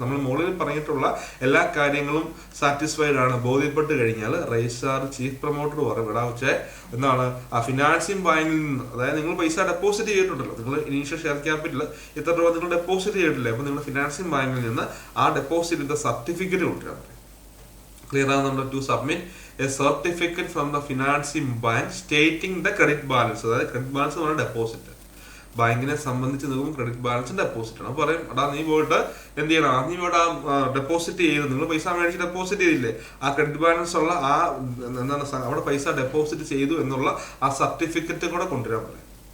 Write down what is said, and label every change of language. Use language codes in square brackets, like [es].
[ml] നമ്മൾ മുകളിൽ പറഞ്ഞിട്ടുള്ള എല്ലാ കാര്യങ്ങളും സാറ്റിസ്ഫൈഡ് ആണ്, ബോധ്യപ്പെട്ട് കഴിഞ്ഞാൽ രജിസ്ട്രാർ ചീഫ് പ്രൊമോട്ടർ പറയും, എടാ വെച്ചേ എന്താണ് ആ ഫിനാൻസിങ് ബാങ്കിൽ നിന്ന്, അതായത് നിങ്ങൾ പൈസ ഡെപ്പോസിറ്റ് ചെയ്തിട്ടുണ്ടല്ലോ, നിങ്ങൾ ഇനീഷ്യൽ ഷെയർ ക്യാപിറ്റൽ ഇത്ര രൂപ നിങ്ങൾ ഡെപ്പോസിറ്റ് ചെയ്തിട്ടില്ലേ, അപ്പൊ നിങ്ങൾ ഫിനാൻസിങ് ബാങ്കിൽ നിന്ന് ആ ഡെപ്പോസിറ്റിന്റെ സർട്ടിഫിക്കറ്റ് കൊണ്ടുവരാൻ പറയും. Clear ആണ്. [en] To submit a certificate from the financing bank stating the credit balance. [ml] അതായത് ക്രെഡിറ്റ് ബാലൻസ് എന്ന് പറഞ്ഞാൽ ഡെപ്പോസിറ്റ്. ബാങ്കിനെ സംബന്ധിച്ച് നോക്കുമ്പോൾ ക്രെഡിറ്റ് ബാലൻസ് ഡെപ്പോസിറ്റ് ആണ്. പറയും എടാ നീ പോയിട്ട് എന്ത് ചെയ്യണം, നീ പോയിട്ട് ആ ഡെപ്പോസിറ്റ് ചെയ്ത്, നിങ്ങൾ പൈസ മേടിച്ച് ഡെപ്പോസിറ്റ് ചെയ്തില്ലേ, ആ ക്രെഡിറ്റ് ബാലൻസ് ഉള്ള ആ എന്താണ് അവിടെ പൈസ ഡെപ്പോസിറ്റ് ചെയ്തു എന്നുള്ള ആ സർട്ടിഫിക്കറ്റ് കൂടെ കൊണ്ടുവരാൻ പറയും.